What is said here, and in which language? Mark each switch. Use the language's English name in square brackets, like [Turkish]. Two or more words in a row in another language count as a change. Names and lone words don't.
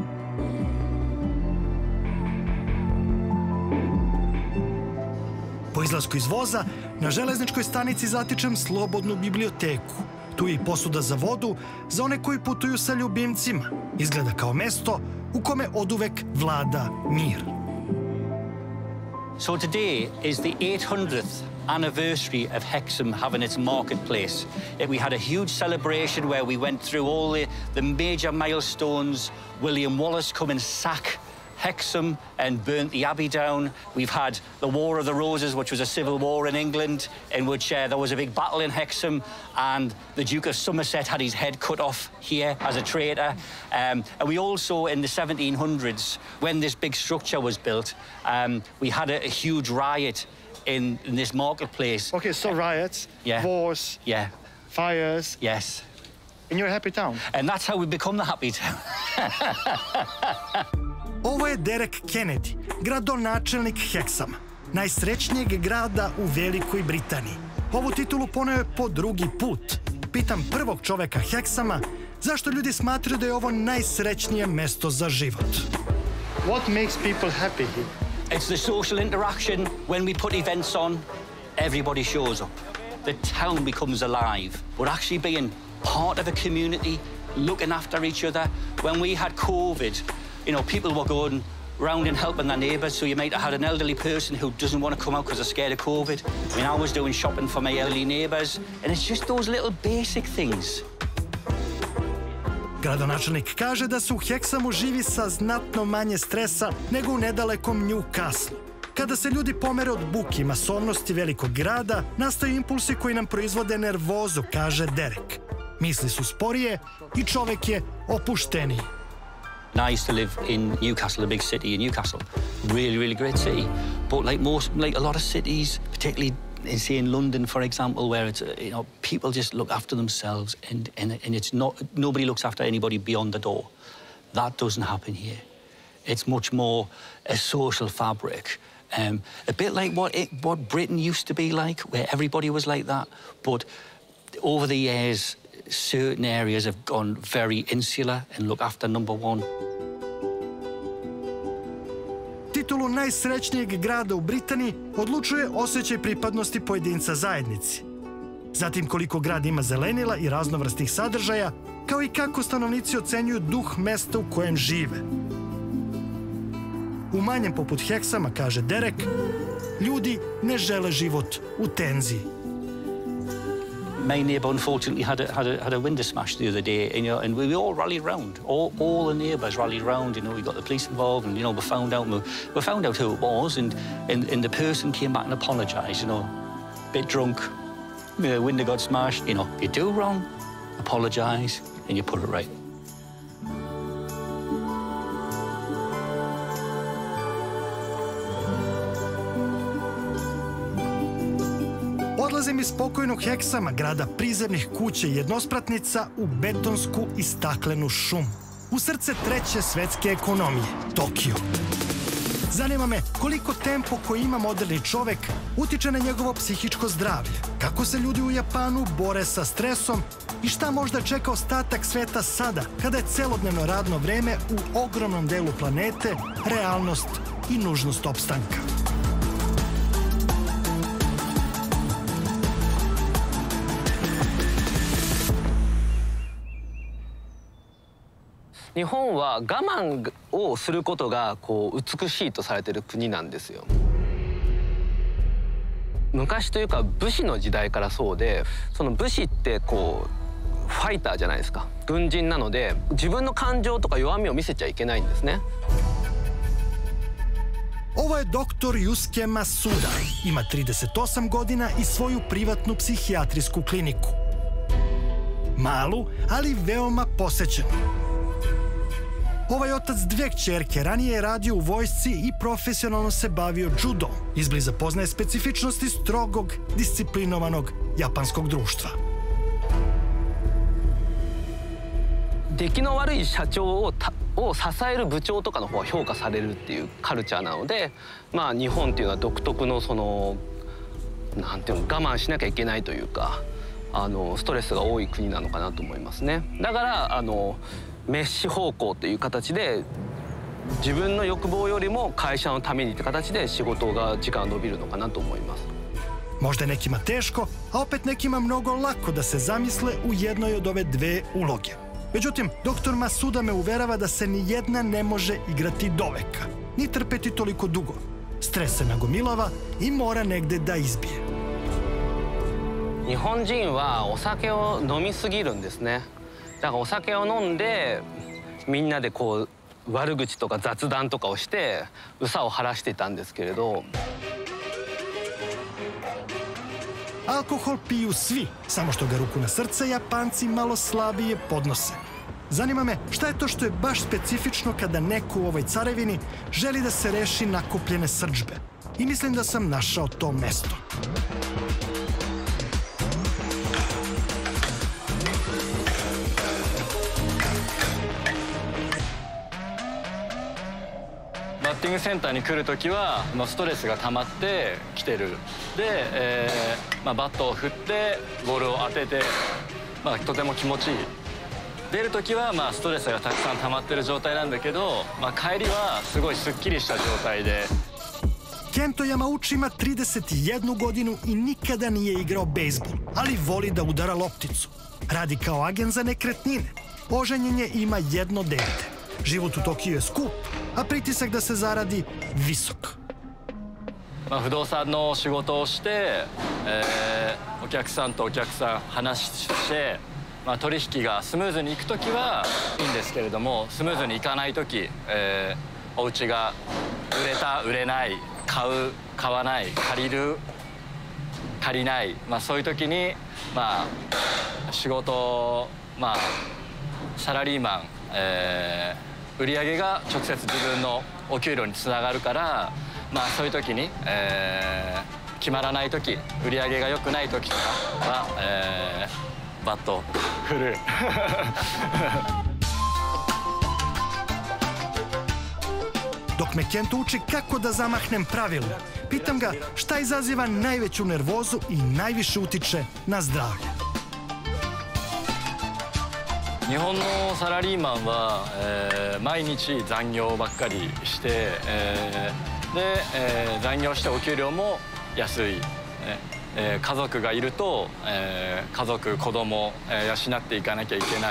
[Serbian] Po izlasku iz voza, na železničkoj stanici zatičem slobodnu biblioteku. Tu je i posuda za vodu za one koji putuju sa ljubimcima. Izgleda kao mesto u kome oduvek vlada mir. [English] So today is the 800th anniversary of Hexham having its marketplace. We had a huge celebration where we went through all the major milestones. William Wallace come and sack Hexham and burnt the abbey down. We've had the War of the Roses, which was a civil war in England, in which there was a big battle in Hexham, and the Duke of Somerset had his head cut off here as a traitor. And we also, in the 1700s, when this big structure was built, we had a huge riot in this marketplace. Okay, so riots, wars, fires. Yes. And you're a happy town. And that's how we become the happy town. [Serbian] Ovo je Derek Kennedy, gradonačelnik Hexhama, najsrećnijeg grada u Velikoj Britaniji. Ovu titulu poneo je po drugi put. Pitam prvog čoveka Hexhama zašto ljudi smatraju da je ovo najsrećnije mesto za život. [English] What makes people happy here? It's the social interaction. When we put events on, everybody shows up. The town becomes alive. We're actually being part of a community, looking after each other. When we had COVID, you know, people were going round and helping their neighbours, so you might have had an elderly person who doesn't want to come out because they're scared of COVID. I mean, I was doing shopping for my elderly neighbours, and it's just those little basic things. [Serbian] Gradonačelnik kaže da se u Hexhamu živi sa znatno manje stresa nego u nedalekom Newcastle. Kada se ljudi pomere od buke i masovnosti velikog grada, nastaju impulsi koji nam proizvode nervozu, kaže Derek. Misli su sporije i čovek je opušteniji. [English] I used to live in Newcastle, a big city in Newcastle. Really, really great city. But like a lot of cities, particularly in London, for example, where it's, you know, people just look after themselves and it's not, nobody looks after anybody beyond the door. That doesn't happen here. It's much more a social fabric. A bit like what Britain used to be like, where everybody was like that. But over the years, certain areas have gone very insular and look after number one. [Serbian] Titulu najsrećnijeg grada u Britaniji odlučuje osjećaj pripadnosti pojedinca zajednici. Zatim koliko grad ima zelenila i raznovrsnih sadržaja, kao i kako stanovnici ocenjuju duh mesta u kojem žive. U manjem poput Hexhama, kaže Derek, ljudi ne žele život u tenziji. [English] My neighbour unfortunately had a window smash the other day, and we all rallied round. All the neighbours rallied round. You know, we got the police involved, and we found out who it was, and the person came back and apologised. You know, bit drunk, the window got smashed. You know, you do wrong, apologise, and you put it right. [Serbian] Odlazim iz spokojnog Hexhama, grada prizemnih kuća i jednospratnica, u betonsku i staklenu šumu. U srce treće svetske ekonomije, Tokio. Zanima me koliko tempo koji ima moderni čovek utiče na njegovo psihičko zdravlje, kako se ljudi u Japanu bore sa stresom i šta možda čeka ostatak sveta sada, kada je celodnevno radno vreme u ogromnom delu planete realnost i nužnost opstanka. [Japanese] Japan 日本は我慢をすることが美しいとされている国なんですよ。昔というか武士の時代からそうで、その武士ってファイターじゃないですか。軍人なので自分の感情とか弱みを見せちゃいけないんですね。 [Serbian] Ovo je doktor Yusuke Masuda. Ima 38 godina i svoju privatnu psihijatrijsku kliniku. Malu, ali veoma posećenu. Ovaj otac dve kćerke ranije je radio u vojsci i profesionalno se bavio judom. Izbliza poznaje specifičnosti strogog, disciplinovanog japanskog društva. [Japanese] 出来の悪い社長を支える部長とかの方が評価されるっていうカルチャーなので、日本っていうのは独特のなんていうの、我慢しなきゃいけないというか、ストレスが多い国なのかなと思いますね。だからメッシ方向という形で自分の欲望よりも会社のためにって形で仕事が時間伸びるのかなと思います。 [Serbian] Možda je nekima teško, a opet nekima mnogo lako da se zamisle u jednoj od ove dve uloge. Međutim, doktor Masuda me uverava da se ni jedna ne može igrati doveka, ni trpeti toliko dugo. Stres se nagomilava i mora negde da izbije. [Japanese] 日本人はお酒を飲みすぎるんですね。だからお酒を飲んでみんなでこう悪口とか雑談とかをして憂さを晴らしていたんですけれど。 [Serbian] Alkohol piju svi, samo što ga ruku na srce Japanci malo slabije podnose. Zanima me šta je to što je baš specifično kada neko u ovoj carevini želi da se reši nakupljene srdžbe. I mislim da sam našao to mesto. [Japanese] バッティングセンターに来るときはストレスが溜まって来てる。で、バットを振ってボールを当てて、とても気持ちいい。出るときはストレスがたくさん溜まってる状態なんだけど、帰りはすごいすっきりした状態で。 [Serbian] Kento Yamauchi ima 31 godinu i nikada nije igrao bejzbol, ali voli da udara lopticu. Radi kao agent za nekretnine. Oženjen je i ima jedno dete. Život u Tokiju je skup, a pritisak da se zaradi visok. [Japanese] 不動産の仕事をして、お客さんとお客さん話して、取引がスムーズにいくときはいいんですけれども、スムーズにいかないとき、お家が売れた売れない、買う買わない、借りる借りない、そういうときに仕事、サラリーマン、売り上げが直接自分のお給料につながるから、そういう時に、決まらない時、売り上げが良くない時とかは、バット振る。 [Serbian] Dok me Kento uči kako da zamahnem pravilno, pitam ga šta izaziva najveću nervozu i najviše utiče na zdravlje. [Japanese] 日本のサラリーマンは、毎日残業ばっかりして、残業してお給料も安い、家族がいると、家族子供、養っていかなきゃいけない。